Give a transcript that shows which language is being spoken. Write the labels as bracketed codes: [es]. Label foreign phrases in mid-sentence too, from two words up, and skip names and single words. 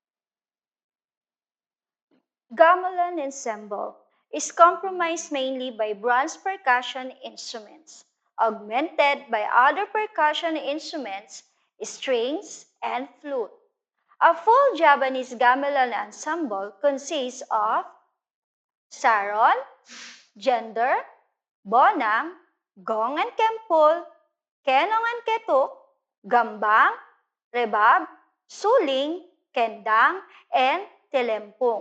[en] Gamelan ensemble is comprised mainly by bronze percussion instruments, augmented by other percussion instruments, strings, and flute. A full Javanese gamelan ensemble consists of saron, gender, bonang, gong and kempul, kenong and ketuk, gambang, rebab, suling, kendang, and telempung.